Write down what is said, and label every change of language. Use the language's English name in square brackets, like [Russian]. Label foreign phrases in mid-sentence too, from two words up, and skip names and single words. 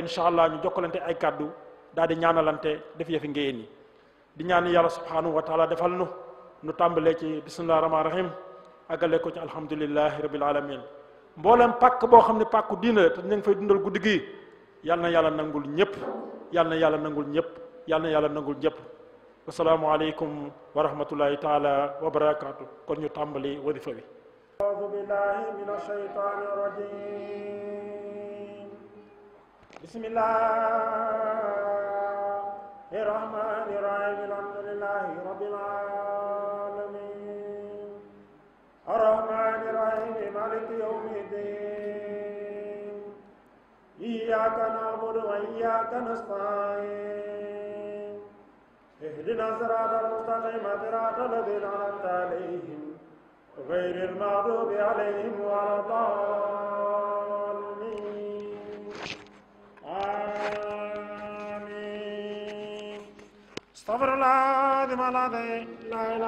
[Arabic] إن شاء الله [Wolof] ñu jokkalante ay kàddu daal di ñaanalante def yëfi ngéyeen yi di ñaan yàlla [Arabic] سبحانه وتعالى [Wolof] defal nu tàmbalee ci [Arabic] بسم الله الرحمن الرحيم [Wolof] àggale ko ci [Arabic] الحمد لله رب العالمين [Wolof] mboolem pàkk boo xam ne pàkku diina la te ñu ngi fay dundal guddi gi yal na yàlla nangul ñëpp yal na yàlla nangul ñëpp yal na yàlla nangul ñëpp [Arabic] والسلام عليكم ورحمة الله تعالى وبركاته [Wolof] kon ñu tàmbali wadifa bi [Arabic] أعوذ بالله من الشيطان الرجيم بسم الله الرحمن الرحيم الحمد لله رب العالمين الرحمن الرحيم مالك يوم الدين إياك نعبد وإياك نستعين اهدنا الصراط المستقيم صراط الذين أنعمت عليهم غير المغضوب عليهم ولا الضالين آمين استغفر الله العظيم الذي لا إله